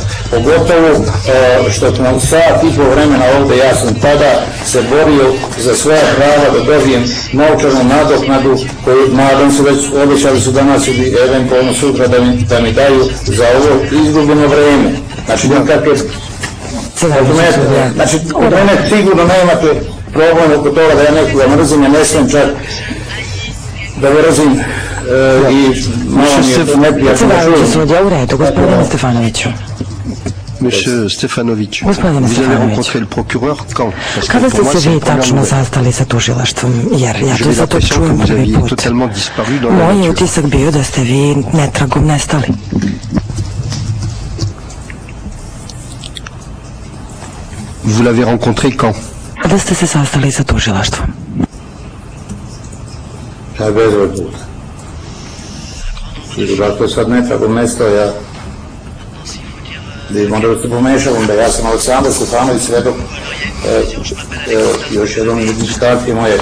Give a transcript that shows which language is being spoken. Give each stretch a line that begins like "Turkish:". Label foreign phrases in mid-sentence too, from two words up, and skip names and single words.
Serbian: Pogotovo što smo sat i po vremena ovdje, ja sam tada se borio za svoja prava da dobijem novčanu nadoknadu koju nadam se već obećali su danas ili eventualno sutra da mi daju za ovo izgubljeno vreme. Znači nekakve znači, kod mene sigurno nemate problem oko toga da ja nekoga mrzim, ja ne smijem čak da mrzim i malo mi je to neprijatno da čujem. U redu, gospodine Stefanoviću.
French: Monsieur Stefanović, vous avez rencontré le procureur quand?
Serbian: Kada ste se vi tačno sastali sa tužilaštvom, jer ja to zato čujem prvi put. Moj utisak bio da ste vi netragom nestali.
French: Vous l'avez rencontré quand?
Serbian: Kada ste se sastali sa tužilaštvom? Bezbroj puta. I dakle sad ne treba mesto, ja možda ste pomešali, onda ja sam Aleksandar Stefanović, svedok, još jednom identifikacije moje.